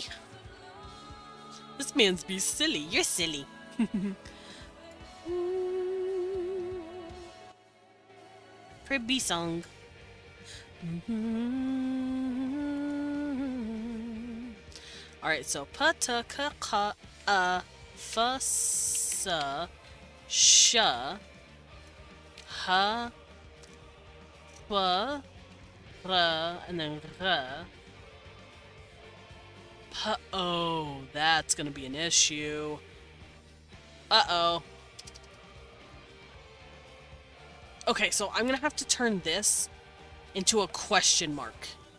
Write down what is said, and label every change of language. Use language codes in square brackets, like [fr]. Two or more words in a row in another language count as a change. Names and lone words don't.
[en] This man's be silly. You're silly. Pretty song. Alright, so pata ka ka fa sa sha ha wa ra and then ra. Oh, that's gonna be an issue. Uh-oh. Okay, so I'm gonna have to turn this into a question mark.